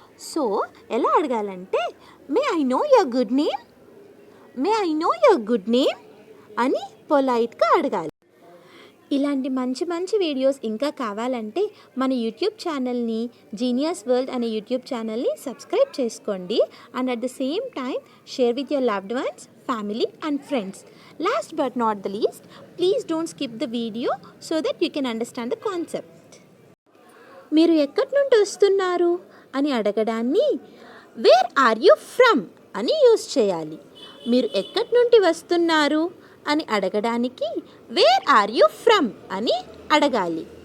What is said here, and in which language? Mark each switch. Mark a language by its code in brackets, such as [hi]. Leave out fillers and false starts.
[te] So ఎలా అడగాలంటే [en] may I know your good name, [te] may I know your good name అని పొలైట్గా అడగాలి. ఇలాంటి మంచి మంచి వీడియోస్ ఇంకా కావాలంటే మన యూట్యూబ్ ఛానల్ని జీనియస్ వరల్డ్ అనే యూట్యూబ్ ఛానల్ని సబ్స్క్రైబ్ చేసుకోండి. [en] And at the same time share with your loved ones, family and friends. Last but not the least, please don't skip the video so that you can understand the concept. [te] మీరు ఎక్కడి నుండి వస్తున్నారు అని అడగడాన్ని [en] where are you from [te] అని use చేయాలి. మీరు ఎక్కడి నుండి వస్తున్నారు అని అడగడానికి [en] where are you from [te] అని అడగాలి.